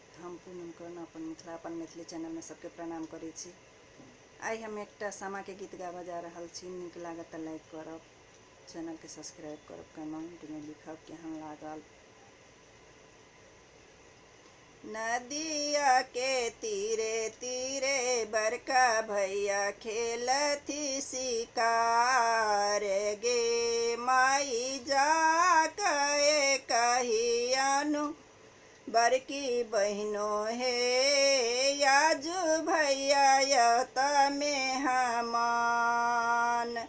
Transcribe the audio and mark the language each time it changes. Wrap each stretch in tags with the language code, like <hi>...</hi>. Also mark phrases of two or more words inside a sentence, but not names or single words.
<mai>हम पूनम कर्ण अपन मिथिला अपन मैथिली चैनल में सबके प्रणाम करै छी। आई हम एक सामा के गीत गाबा जा रहल छी। नीक लागत लाइक करब, चैनल के सब्सक्राइब करब, कमेंट में लिखब केहन लागल। नदिया के तीरे तीरे बड़का भैया खेलथी शिकार गे माई जा कहे कहियानु बड़की बहनों हे याजू भैया यत में हमान।</mai>